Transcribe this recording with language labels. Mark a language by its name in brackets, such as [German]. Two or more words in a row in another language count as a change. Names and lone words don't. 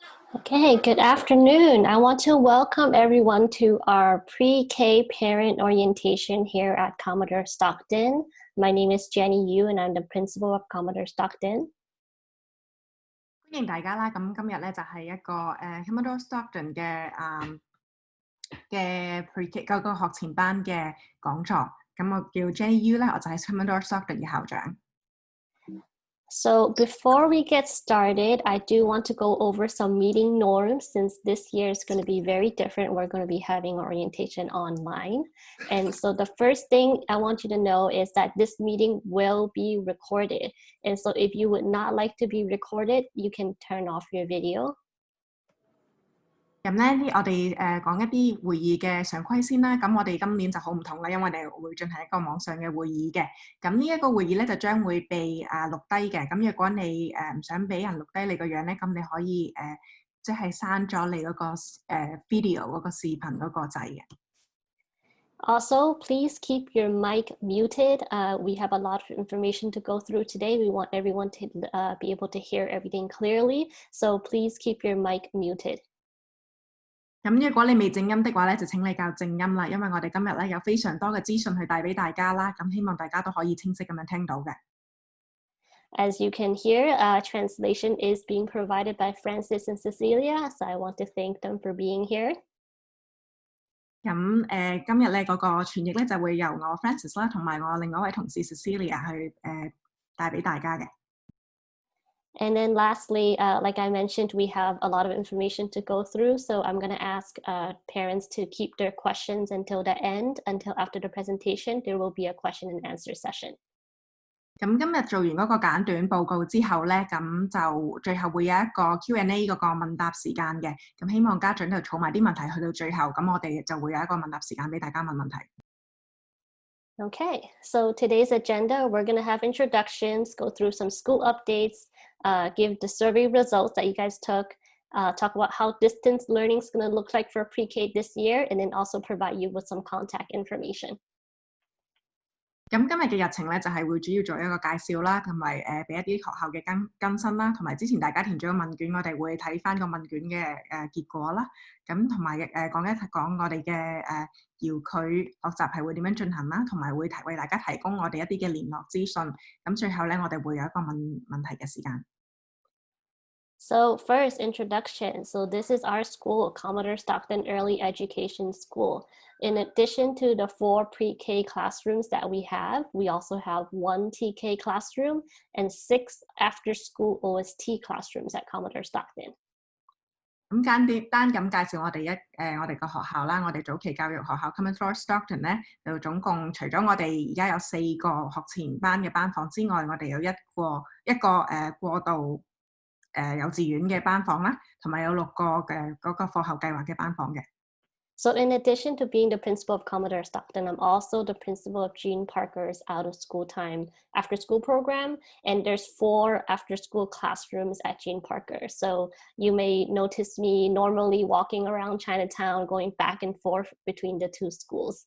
[English] Okay, good afternoon. I want to welcome everyone to our pre-K parent orientation here at Commodore Stockton. My name is Jenny Yu and I'm the principal of Commodore Stockton. [Cantonese] 歡迎大家啦！咁今日咧就係一個 Commodore Stockton 嘅 Pre-K 嗰個學前班嘅講座。咁我叫 Jenny Yu 咧，我就係 Commodore Stockton 嘅校長。 [English] So before we get started, I do want to go over some meeting norms since this year is going to be very different. We're going to be having orientation online. And so the first thing I want you to know is that this meeting will be recorded. And so if you would not like to be recorded, you can turn off your video. [Cantonese] 咁咧，我哋講一啲會議嘅常規先啦。咁我哋今年就好唔同啦，因為我哋會進行一個網上嘅會議嘅。咁呢一個會議咧就將會被錄低嘅。咁如果你唔想俾人錄低你個樣咧，咁你可以即係刪咗你嗰個video 嗰個視頻嗰個掣嘅。 [English] Also, please keep your mic muted. We have a lot of information to go through today. We want everyone to be able to hear everything clearly. So please keep your mic muted. [Cantonese] 咁如果你未靜音的話咧，就請你校靜音啦，因為我哋今日咧有非常多嘅資訊去帶俾大家啦，咁希望大家都可以清晰咁樣聽到嘅。 [English] As you can hear, translation is being provided by Francis and Cecilia, so I want to thank them for being here. [Cantonese] 咁今日咧嗰個傳譯咧就會由我 Francis 啦，同埋我另外一位同事 Cecilia 去帶俾大家嘅。 [English] And then lastly, like I mentioned, we have a lot of information to go through. So I'm going to ask parents to keep their questions until the end, until after the presentation, there will be a question and answer session. [Cantonese] 咁今日做完嗰個簡短報告之後咧，咁就最後會有一個 Q&A 嗰個問答時間嘅。咁希望家長就儲埋啲問題去到最後，咁我哋就會有一個問答時間俾大家問問題。 [English] Okay, so today's agenda, we're going to have introductions, go through some school updates, give the survey results that you guys took, talk about how distance learning is going to look like for pre-K this year, and then also provide you with some contact information. [Cantonese] 咁今日嘅日程咧就係會主要做一個介紹啦，同埋俾一啲學校嘅更新啦，同埋之前大家填咗個問卷，我哋會睇翻個問卷嘅結果啦。咁同埋講一講我哋嘅遙距學習係會點樣進行啦，同埋會為大家提供我哋一啲嘅聯絡資訊。咁最後咧，我哋會有一個問題嘅時間。 [English] So first, introduction. So this is our school, Commodore Stockton Early Education School. In addition to the 4 pre-K classrooms that we also have 1 TK classroom and 6 after-school OST classrooms at Commodore Stockton. [Cantonese] 咁簡單咁介紹我哋個學校啦，我哋早期教育學校 Commodore Stockton 咧，就總共除咗我哋而家有4個學前班嘅班房之外，我哋有一個過渡幼稚園嘅班房啦，同埋有6個嘅嗰個課後計劃嘅班房嘅。 [English] So in addition to being the principal of Commodore Stockton, I'm also the principal of Gene Parker's out of school time after school program. And there's 4 after school classrooms at Gene Parker. So you may notice me normally walking around Chinatown, going back and forth between the 2 schools.